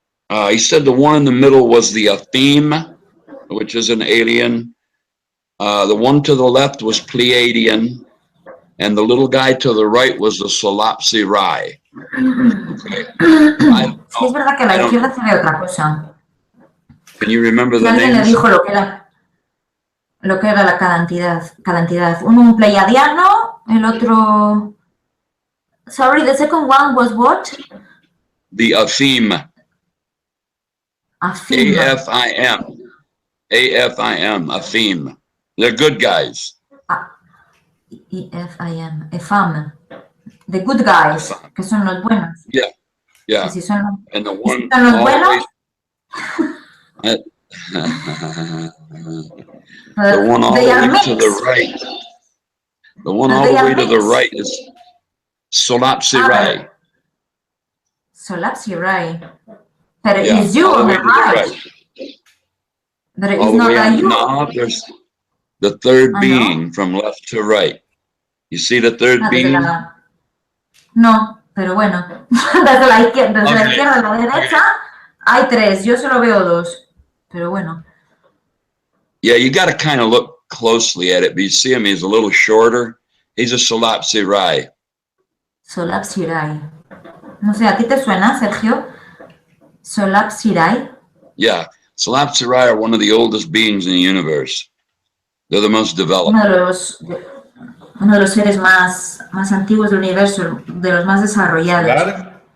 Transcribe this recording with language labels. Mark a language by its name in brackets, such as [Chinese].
[English] He said the one in the middle was the Atheme, which is an alien. The one to the left was Pleiadian. And the little guy to the right was the Solapsi Rai. Okay. [Spanish] Sí, es verdad que a la izquierda se ve otra cosa. [English] Can you remember the [Spanish] alguien [English] names? [Spanish] Le dijo lo que era cada entidad. Uno un pleiadiano, el otro... [English] Sorry, the second one was what? The Atheme. Atheme. A-F-I-M. A-F-I-M. Atheme. They're good guys. E-F-I-M. Efam. The good guys, [Spanish] que son los buenos. [English] Yeah. Yeah. [Spanish] Si son [English] and the one [Spanish] son los buenos. [English] The one all the way to the right. The one all the way to the right is Solapsi Rai. Solapsi Rai. But it is you on the right. But it is not like you. No, there's the third being from left to right. You see the third being? [Spanish] No, pero bueno. Desde la izquierda a la derecha hay 3. Yo solo veo 2. Pero bueno. [English] Yeah, you got to kind of look closely at it. But you see him, he's a little shorter. He's a Solapsi Rai. Solapsi Rai. [Spanish] No sé, ¿a ti te suena, Sergio? Solapsi Rai. [English] Yeah, Solapsi Rai are one of the oldest beings in the universe. They're the most developed. [Spanish] Uno de los seres más antiguos del universo, de los más desarrollados.